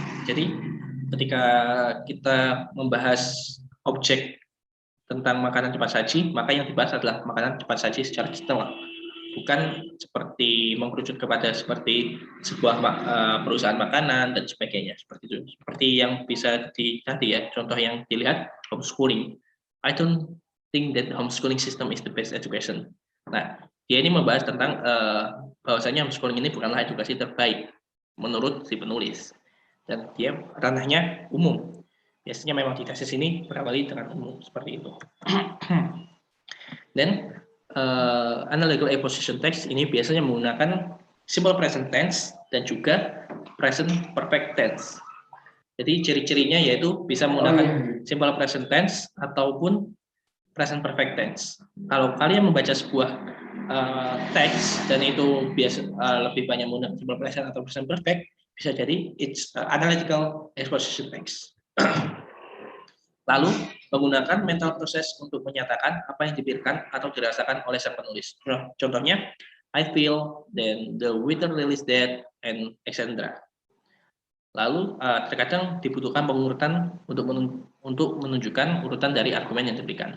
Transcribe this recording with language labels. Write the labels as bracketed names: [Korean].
[Indonesian] Jadi, ketika kita membahas objek tentang makanan cepat saji, maka yang dibahas adalah makanan cepat saji secara general, bukan seperti mengerucut kepada seperti sebuah perusahaan makanan dan sebagainya, seperti itu. Seperti yang bisa dilihat ya, contoh yang dilihat homeschooling. [English] I don't think that homeschooling system is the best education. [Indonesian] Nah, dia ini membahas tentang bahwasanya homeschooling ini bukanlah edukasi terbaik menurut si penulis, dan dia ranahnya umum. Biasanya memang di tesis ini berawali dengan umum seperti itu. Dan analytical exposition text ini biasanya menggunakan simple present tense dan juga present perfect tense. Jadi ciri-cirinya yaitu bisa menggunakan simple present tense ataupun present perfect tense. Kalau kalian membaca sebuah teks dan itu biasa lebih banyak menggunakan simple present atau present perfect, bisa jadi [English] it's analytical exposition text. [Indonesian] Lalu menggunakan mental proses untuk menyatakan apa yang dipikirkan atau dirasakan oleh sang penulis. Contohnya, [English] I feel, then the weather really is dead, and etc. [Indonesian] Lalu terkadang dibutuhkan pengurutan untuk menunjukkan urutan dari argumen yang diberikan.